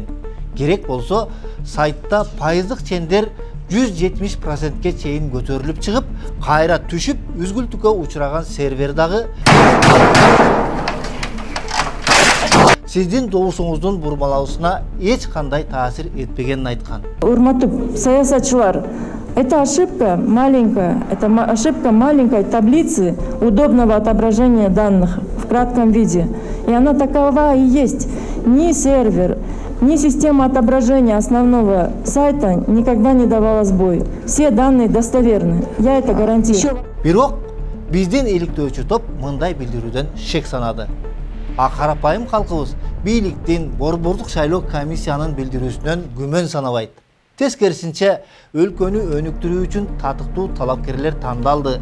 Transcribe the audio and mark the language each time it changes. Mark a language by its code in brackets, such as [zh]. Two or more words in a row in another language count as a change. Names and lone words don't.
[ky] Керек болсо, сайтта пайыздык чендер 170%ке чейин көтөрүлүп чыгып, кайра түшүп, үзгүлтүккө учураган сервер дагы сиздин добушуңуздун бурмалаусуна эч кандай таасир этпегенин айткан. Урматтуу саясатчылар, [ru] это ошибка маленькая, ошибка маленькой таблицы удобного отображения данных в кратком виде. И она такова и есть. Ни сервер, ни система отображения основного сайта никогда не давала сбой. Все данные достоверны. Я это гарантирую. [ky] Бирок биздин иликтөөчү топ мындай билдирүүдөн шек санады. А карапайым калкыбыз бийликтин борбордук шайлоо комиссиянын билдирүүсүнөн күмөн санабайт. Тескерисинче, өлкөнү өнүктүрүү үчүн татыктуу талапкерлер тандалды.